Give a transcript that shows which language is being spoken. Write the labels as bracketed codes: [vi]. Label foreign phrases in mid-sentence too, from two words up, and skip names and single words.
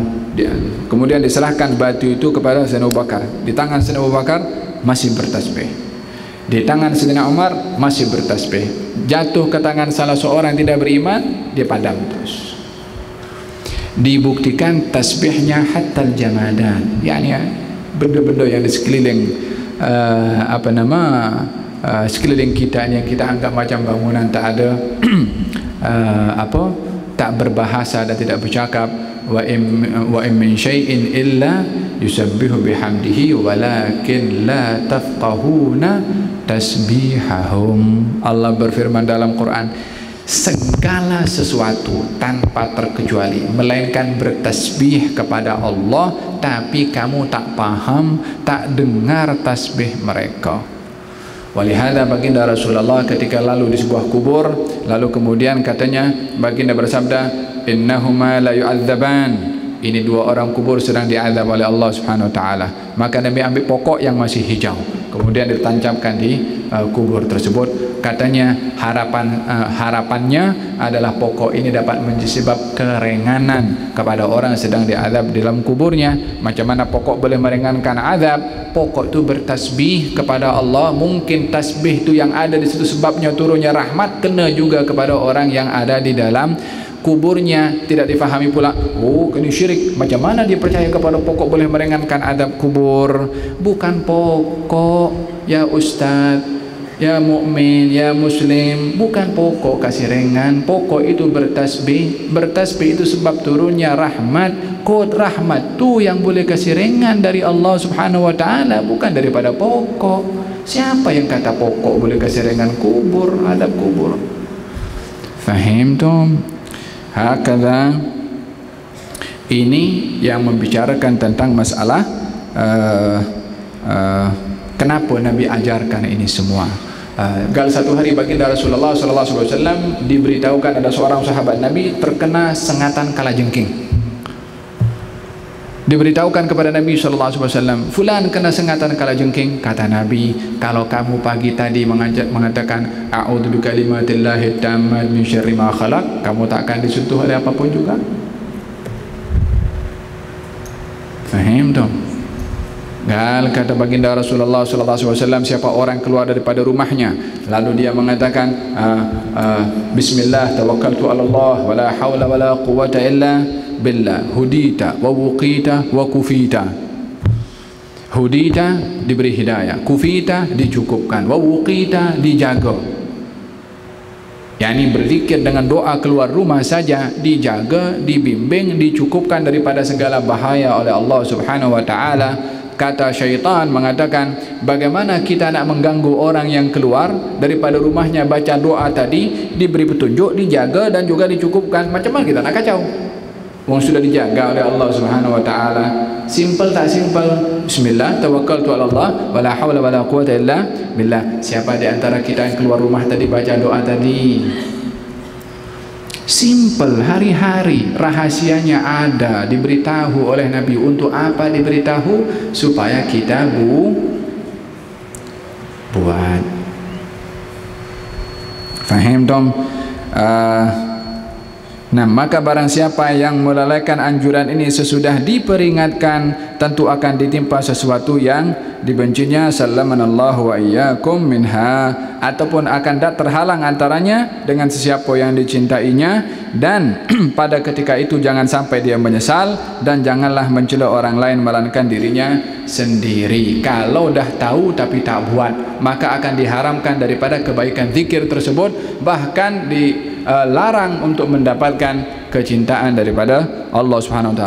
[ms] Kemudian diserahkan batu itu kepada Sayyidina Abu Bakar. Di tangan Sayyidina Abu Bakar masih bertasbih, di tangan Sayyidina Umar masih bertasbih. Jatuh ke tangan salah seorang yang tidak beriman, dia padam terus. Dibuktikan tasbihnya [ar] حتى الجمادات, [ms] yakni benda-benda yang di sekeliling sekeliling kita yang kita anggap macam bangunan tak ada tak berbahasa dan tidak bercakap. [ar] وإن من شيء إلا يسبح بحمده ولكن لا تفقهون تسبيحهم. [ms] Allah berfirman dalam Quran, segala sesuatu tanpa terkecuali melainkan bertasbih kepada Allah, tapi kamu tak paham, tak dengar tasbih mereka. Walihada baginda Rasulullah ketika lalu di sebuah kubur, lalu kemudian katanya baginda bersabda, [ar] إنهما ليعذبان, [ms] ini dua orang kubur sedang diazab oleh Allah [ar] سبحانه وتعالى. [ms] Maka Nabi ambil pokok yang masih hijau, kemudian ditancapkan di kubur tersebut. Katanya harapannya adalah pokok ini dapat menjadi sebab keringanan kepada orang sedang diazab dalam kuburnya. Macam mana pokok boleh meringankan azab? Pokok itu bertasbih kepada Allah. Mungkin tasbih itu yang ada di situ sebabnya turunnya rahmat, kena juga kepada orang yang ada di dalam kuburnya. Tidak difahami pula, oh ini syirik. Macam mana dia percaya kepada pokok boleh meringankan azab kubur? Bukan pokok ya Ustaz, ya mukmin, ya muslim, bukan pokok kasih ringan. Pokok itu bertasbih. Bertasbih itu sebab turunnya rahmat. Kod rahmat tu yang boleh kasih ringan dari Allah [ar] سبحانه وتعالى, [ms] bukan daripada pokok. Siapa yang kata pokok boleh kasih ringan kubur, adab kubur? [ar] فهمتم؟ هكذا. [ms] Ini yang membicarakan tentang masalah kenapa Nabi ajarkan ini semua. Satu hari baginda Rasulullah SAW diberitahukan ada seorang sahabat Nabi terkena sengatan kalajengking. Diberitahukan kepada Nabi SAW, fulan kena sengatan kalajengking. Kata Nabi, kalau kamu pagi tadi mengatakan [ar] أعوذ بكلمات الله التامات من شر ما خلق, [ms] kamu tak akan disentuh oleh apapun juga. Faham tak? Kata baginda Rasulullah SAW, siapa orang keluar daripada rumahnya lalu dia mengatakan [ar] بسم الله توكلت على الله ولا حول ولا قوة إلا بالله، هديت ووقيت وكفيت. [ms] Hudita diberi hidayah, kufita dicukupkan, [ar] ووقيت [ms] dijaga. yakni berzikir dengan doa keluar rumah saja dijaga, dibimbing, dicukupkan daripada segala bahaya oleh Allah [ar] سبحانه وتعالى. [ms] kata syaitan mengatakan, bagaimana kita nak mengganggu orang yang keluar daripada rumahnya baca doa tadi, diberi petunjuk, dijaga dan juga dicukupkan. Macam mana kita nak kacau? Orang sudah dijaga oleh Allah [ar] سبحانه وتعالى. [ms] Simple tak simple? [ar] بسم الله، توكلت على الله، ولا حول ولا قوة إلا بالله. [ms] Siapa di antara kita yang keluar rumah tadi baca doa tadi? Simple, hari-hari rahasianya ada, diberitahu oleh Nabi. Untuk apa diberitahu? Supaya kita buat. Faham dong? Nah, maka barang siapa yang melalaikan anjuran ini sesudah diperingatkan, tentu akan ditimpa sesuatu yang dibencinya, [ar] سلمنا الله وإياكم منها, [ms] ataupun akan terhalang antaranya dengan sesiapa yang dicintainya. Dan pada ketika itu jangan sampai dia menyesal, dan janganlah mencela orang lain melainkan dirinya sendiri. Kalau dah tahu tapi tak buat, maka akan diharamkan daripada kebaikan zikir tersebut, bahkan dilarang untuk mendapatkan kecintaan daripada Allah [ar] سبحانه وتعالى.